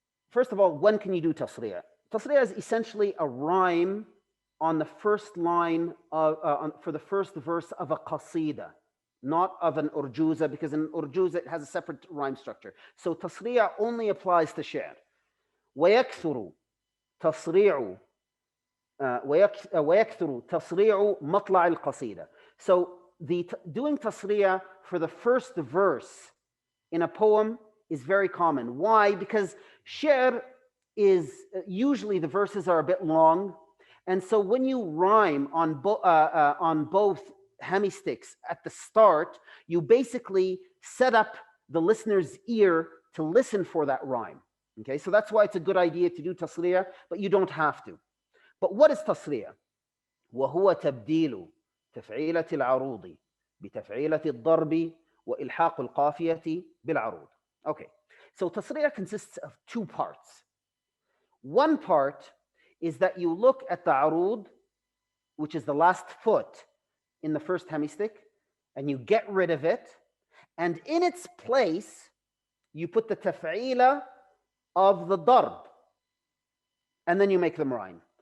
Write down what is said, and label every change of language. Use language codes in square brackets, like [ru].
[en] First of all, when can you do tasria'? Tasria' is essentially a rhyme on the first line of, for the first verse of a qasida, not of an urjuza, because in urjuza it has a separate rhyme structure. So tasria' only applies to Sher. [ar] ويكثر تصريع ويكثر تصريع مطلع القصيدة. [en] So doing tasria' for the first verse in a poem is very common. Why? Because Sher is usually the verses are a bit long, and so when you rhyme on both hemisticks at the start, you basically set up the listener's ear to listen for that rhyme. Okay, so that's why it's a good idea to do tasria', but you don't have to. But what is tasria'? [ar] وهو تبديل تفعيلة العروض بتفعيلة الضرب وإلحاق القافية بالعروض. [en] Okay, so tasria' consists of two parts. One part is that you look at the aroud, which is the last foot in the first hemistick, and you get rid of it, and in its place you put the taf'ila of the darb, and then you make them rhyme.